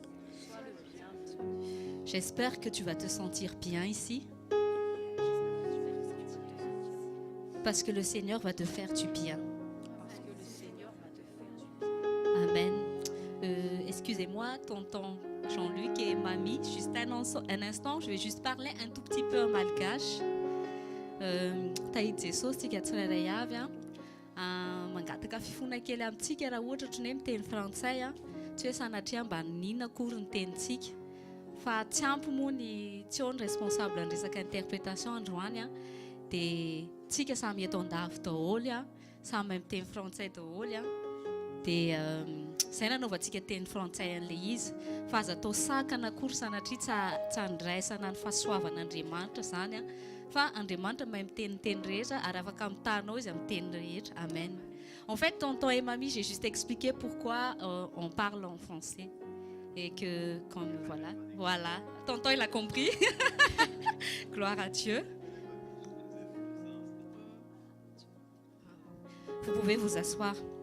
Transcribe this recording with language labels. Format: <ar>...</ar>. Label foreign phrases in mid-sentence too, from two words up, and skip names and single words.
<fr>J'espère que tu vas te sentir bien ici. Parce que le Seigneur va te faire du bien. Amen. Excusez-moi, tonton Jean-Luc et mamie, juste un instant, je vais juste parler un tout petit peu en malgache.</fr> <mg>Tahitsy Jesosy tsika tsirairay avy mangataka fifona kely amintsika raha ohatra ohatry ny hoe miteny frantsay tsy hoe sanatria mba ninona akory ny tenintsika fa tsy ampy moa ny tsy responsable ny resaka interprétation androany dia tsika samy eto andafy daholo samy mahay miteny frantsay daholo dia izay nanaovantsika teny frantsay an'ilay izy fa aza atao sakana akory sanatria tsy andraisana ny fahasoavan'Andriamanitra zany fa Andriamanitra mahay miteny teny rehetra ary afaka mitanao izy amin'ny teny rehetra. Amen.</mg> <fr>En fait, tonton et mamie, j'ai juste expliqué pourquoi on parle en français. Et que, comme voilà. Tonton, il a compris. Gloire à Dieu. Vous pouvez vous asseoir.</fr>